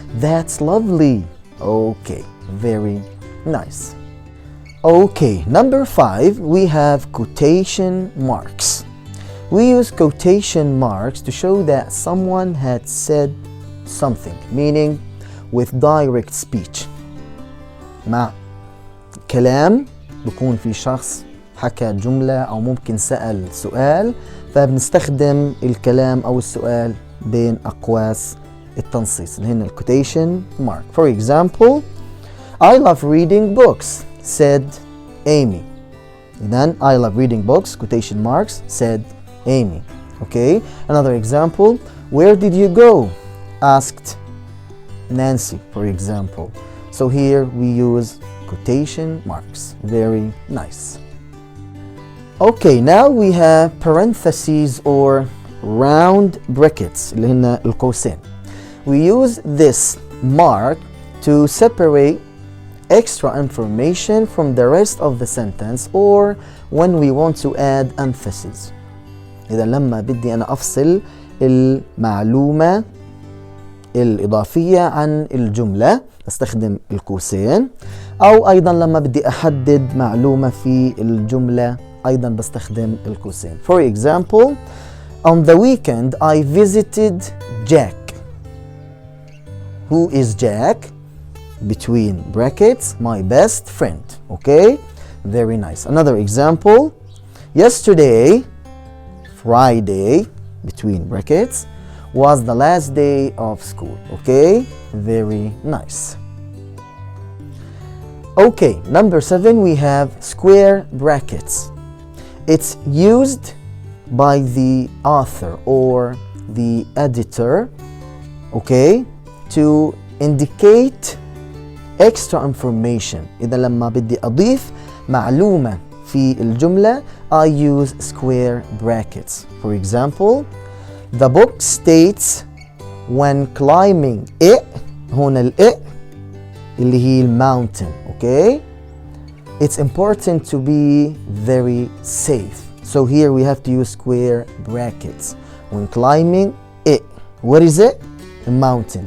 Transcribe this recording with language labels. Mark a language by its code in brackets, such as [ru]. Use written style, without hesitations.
[en] That's lovely. Okay, very nice. Okay, number 5, we have quotation marks. We use quotation marks to show that someone had said something, meaning with direct speech. [ar] مع كلام بكون في شخص حكى جملة أو ممكن سأل سؤال فبنستخدم الكلام أو السؤال بين أقواس التنصيص اللي هن quotation mark. [en] For example, I love reading books, said Amy. Then I love reading books, quotation marks, said Amy. Okay, another example, where did you go? Asked Nancy, for example. So here we use quotation marks. Very nice. Okay, now we have parentheses or round brackets [ar] اللي هن القوسين. [en] We use this mark to separate extra information from the rest of the sentence or when we want to add emphasis. [ar] إذا لما بدي أنا أفصل المعلومة الإضافية عن الجملة استخدم القوسين، أو أيضا لما بدي أحدد معلومة في الجملة أيضا بستخدم القوسين. [en] For example, on the weekend I visited Jack. Who is Jack? Between brackets, my best friend. Okay, very nice. Another example, yesterday, Friday, between brackets, was the last day of school. Okay, very nice. Okay, number 7, we have square brackets. It's used by the author or the editor, okay, to indicate extra information. [ar] إذا لما بدي أضيف معلومة في الجملة [en] I use square brackets. For example, the book states when climbing it, [ar] هنا الإ اللي هي [en] mountain, okay? It's important to be very safe. So here we have to use square brackets. When climbing it, what is it? A mountain.